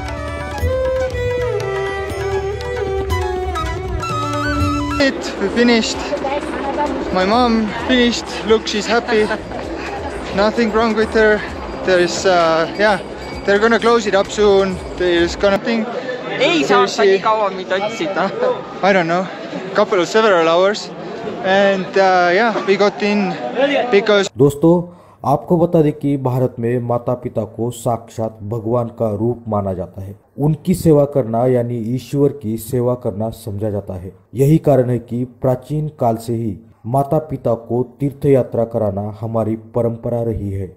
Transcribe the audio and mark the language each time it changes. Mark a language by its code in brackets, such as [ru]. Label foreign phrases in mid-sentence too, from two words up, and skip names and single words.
[en] We finished. My mom finished. Look, she's happy. Nothing wrong with her. There's they're gonna close it up soon. There's gonna think. [et] ei saata nii kaua mind otsida. [en] I don't know, several hours and we got in because [hi] दोस्तों आपको बता दें कि भारत में माता पिता को साक्षात भगवान का रूप माना जाता है। उनकी सेवा करना यानी ईश्वर की सेवा करना समझा जाता है। यही कारण है कि प्राचीन काल से ही माता पिता को तीर्थ यात्रा कराना हमारी परंपरा रही है।